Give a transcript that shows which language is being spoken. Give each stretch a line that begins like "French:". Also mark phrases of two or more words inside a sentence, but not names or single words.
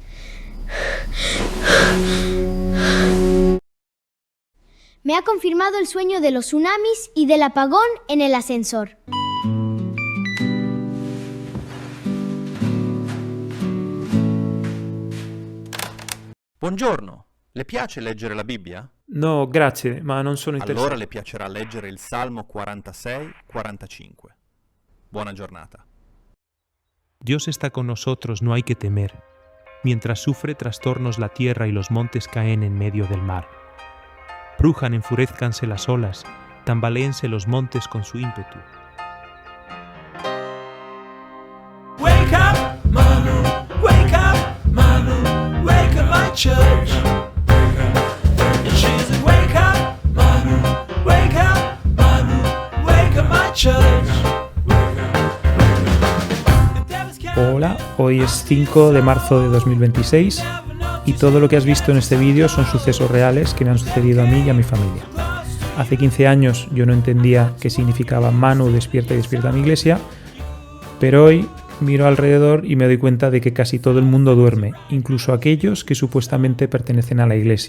Spanish: Me ha confirmado el sueño de los tsunamis y del apagón en el ascensor.
Italian: Buongiorno, le piace leggere la Bibbia? No, grazie, ma non sono interessato. Allora le piacerà leggere il Salmo 46-45. Buona giornata.
Spanish: Dios está con nosotros, no hay que temer. Mientras sufre trastornos la tierra y los montes caen en medio del mar. Rujan, enfurezcanse las olas, tambaléense los montes con su ímpetu.
English: Wake up, Manu, wake up, Manu, wake up. church. And she said, wake up, mother, wake up, mother, wake up my church.
Spanish: Hola, hoy es 5 de marzo de 2026 y todo lo que has visto en este vídeo son sucesos reales que me han sucedido a mí y a mi familia. Hace 15 años yo no entendía qué significaba Manu, despierta y despierta a mi iglesia, pero hoy miro alrededor y me doy cuenta de que casi todo el mundo duerme, incluso aquellos que supuestamente pertenecen a la iglesia.